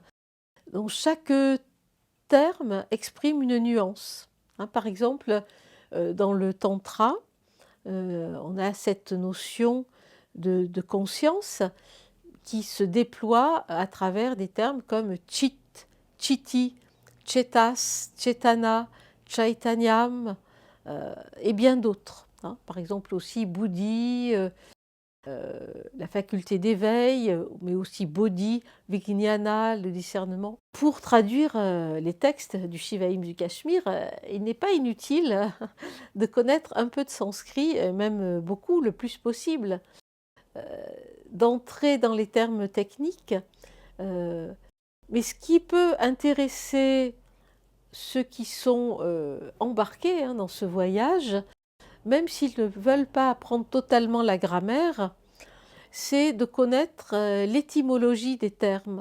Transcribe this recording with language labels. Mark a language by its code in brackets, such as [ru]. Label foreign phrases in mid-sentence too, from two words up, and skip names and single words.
[fr] Donc chaque terme exprime une nuance, hein. Par exemple, dans le tantra, on a cette notion de conscience qui se déploie à travers des termes comme [sa] chit, chiti, chetas, chetana, chaitanyam [fr] et bien d'autres, hein. Par exemple aussi buddhi, la faculté d'éveil, mais aussi [sa] bodhi, vijnana, [fr] le discernement. Pour traduire les textes du Shivaïm du Cachemire, il n'est pas inutile de connaître un peu de sanskrit, même beaucoup, le plus possible, d'entrer dans les termes techniques. Mais ce qui peut intéresser ceux qui sont embarqués, hein, dans ce voyage, même s'ils ne veulent pas apprendre totalement la grammaire, c'est de connaître l'étymologie des termes.